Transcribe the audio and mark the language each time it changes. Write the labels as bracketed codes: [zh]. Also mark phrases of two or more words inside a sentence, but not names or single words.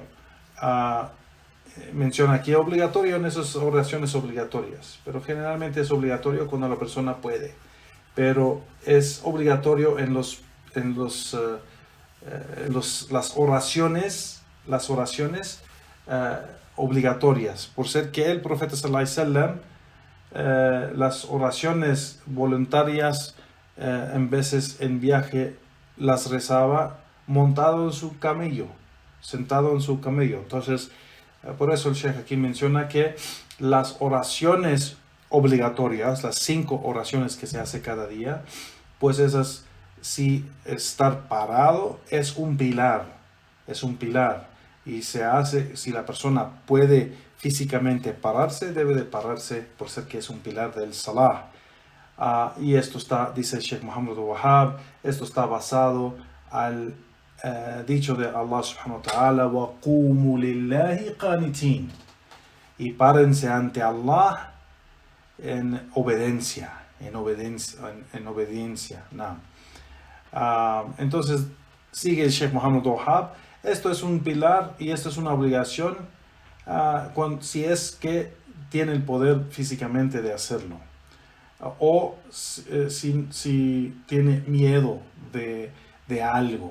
[es] Menciona aquí obligatorio en esas oraciones obligatorias, pero generalmente es obligatorio cuando la persona puede, pero es obligatorio en las oraciones obligatorias, por ser que el profeta [ar] صلى الله عليه وسلم [es] las oraciones voluntarias en veces en viaje las rezaba montado en su camello, sentado en su camello. Entonces por eso el Sheikh aquí menciona que las oraciones obligatorias, las 5 oraciones que se hace cada día, pues esas, si estar parado es un pilar, y se hace, si la persona puede físicamente pararse, debe de pararse por ser que es un pilar del salah. Y esto está, dice el Sheikh Muhammad Wahhab, esto está basado al dicho de [ar] الله سبحانه وتعالى: وَقُومُوا لِلَّهِ قَانِتِينَ, [es] y párense ante Allah en obediencia. No. Entonces sigue el Sheikh Muhammad Wahhab: esto es un pilar y esto es una obligación si es que tiene el poder físicamente de hacerlo, o si tiene miedo de algo.